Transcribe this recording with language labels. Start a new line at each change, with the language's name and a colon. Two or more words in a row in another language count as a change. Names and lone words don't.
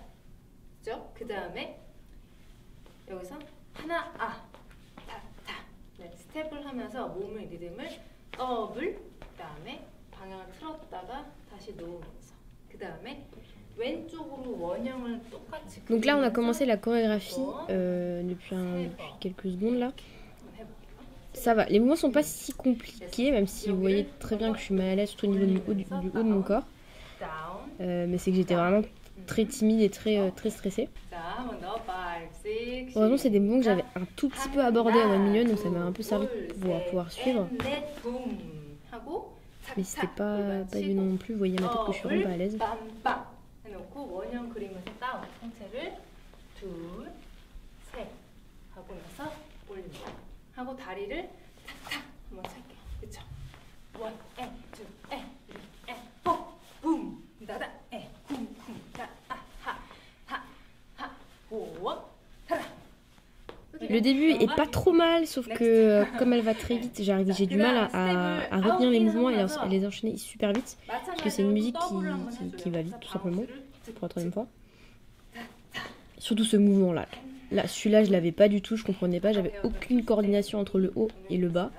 Korean: 그죠? 그 다음에 여기서 하나, 타. 네, 스텝을 하면서 몸의 리듬을 더블. 그 다음에 방향을 틀었다가 다시 놓으면서. 그 다음에 왼쪽으로 원형을 똑같이.
French: Donc là, on a commencé la chorégraphie depuis quelques secondes là. Ça va, les mouvements sont pas si compliqués, même si vous voyez très bien que je suis mal à l'aise, surtout au niveau du haut de mon corps. Mais c'est que j'étais vraiment très timide et très stressée. Heureusement, c'est des mouvements que j'avais un tout petit peu abordés à 1 million, donc ça m'a un peu servi pour pouvoir suivre. Mais c'était pas évident non plus, vous voyez ma tête que je suis vraiment pas à l'aise.
Korean: 하고 다리를 탁탁 한번 찰게요. 그쵸? 1, 2, 4, 붐, 다다, 쿵, 다, 하, 오, 타라.
French: Le début est pas trop mal, sauf que comme elle va très vite, j'ai du mal à retenir les mouvements et à les enchaîner super vite. Parce que c'est une musique qui va vite, tout simplement, pour la 3e fois. Surtout ce mouvement-là. Là, celui-là, je l'avais pas du tout, je comprenais pas, j'avais aucune coordination entre le haut et le bas.